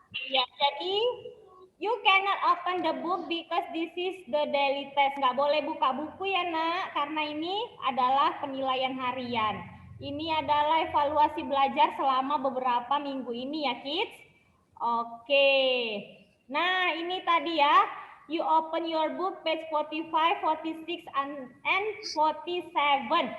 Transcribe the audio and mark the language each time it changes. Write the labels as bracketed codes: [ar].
[id] Ya, jadi [en] you cannot open the book because this is the daily test. [id] Nggak boleh buka buku ya nak, karena ini adalah penilaian harian. Ini adalah evaluasi belajar selama beberapa minggu ini ya kids. Oke. Nah ini tadi ya. [en] You open your book page 45, 46, and 47.